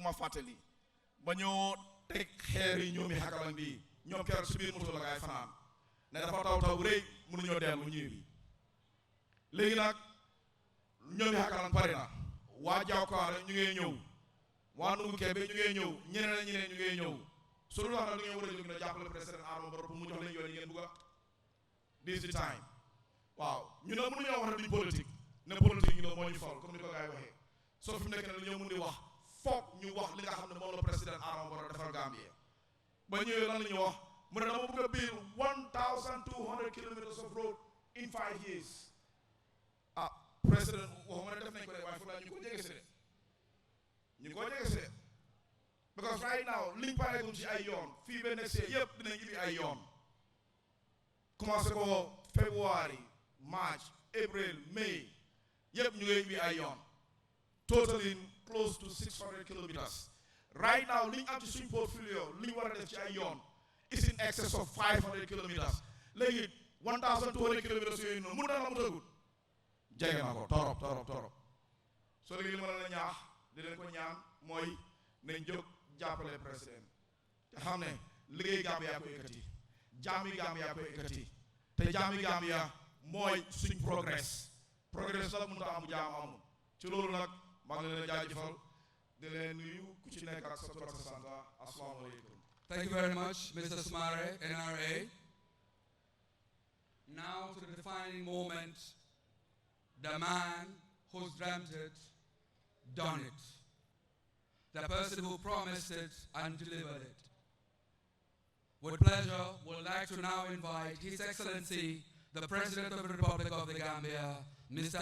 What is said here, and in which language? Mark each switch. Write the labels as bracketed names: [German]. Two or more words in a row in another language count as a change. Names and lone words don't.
[Wolof] ma fàttali ba ñoo teg xeer yi ñoomi Hakalan bi ñoom keroog si biir moto la ngay fanaan ne dafa taw taw rëy mënuñoo dellu ñibbi léegi nag ñoomi Hakalan pare na waa Jawkaare ñu ngee ñëw waa Ndungu Kebe ñu ngee ñëw ñeneen ñu ngee ñëw su dul wax nag du ngeen war a jóg ne jàppale président Adama Barrow pour mu jox leen yoon yi ngeen bugg a [English] this the time [Wolof] waaw ñu ne mënuñoo wax ne duñ politique ne politique ñu ne moo ñu fal comme ni ko gars yi waxee soo fi mu nekk ne dañoo mën di wax foog ñu wax li nga xam ne moom la président Adama Barrow defal Gambie ba ñëwee lan la ñu wax mu ne dama bëgg a [English] build 1,200 kilometers of road in 5 years. [Wolof] President waxuma ne def nañ ko de waaye fu la ñu ko jege si de ñu ko jege si de [English] because right now [Wolof] liñ pareegum ci ay yoon fii ba [English] next year [Wolof] yëpp dinañ ibi ay yoon commencé ko [English] February March April May [Wolof] yëpp ñu ngi ibi ay yoon [English] totaling close to 600 kilometers. Right now [Wolof] liñ am ci suñ portfolio liñ war a def ci ay yoon [English] is in excess of 500 kilometers. [Wolof] Léegi 1,200 kilometers yooyu noonu mun na la mu tëggut jege na ko torop so léegi li ma la ñaax di leen ko ñaan mooy nañ jóg jàppale président te xam ne liggéey Gambia ko yëkkati jaami Gambia ko yëkkati te jaami Gambia mooy suñ progress nag mënut a am jaam amul ci loolu nag maa ngi leen jaajëfal di leen nuyu ku ci nekk ak sa tur ak sa sant assalaamu aleykum. [English] Thank you very much, Mr. Smare, NRA. Now to the defining moment, the man who's dreamt it, done it. The person who promised it and delivered it. With pleasure, would like to now invite His Excellency, the President of the Republic of the Gambia, Mr.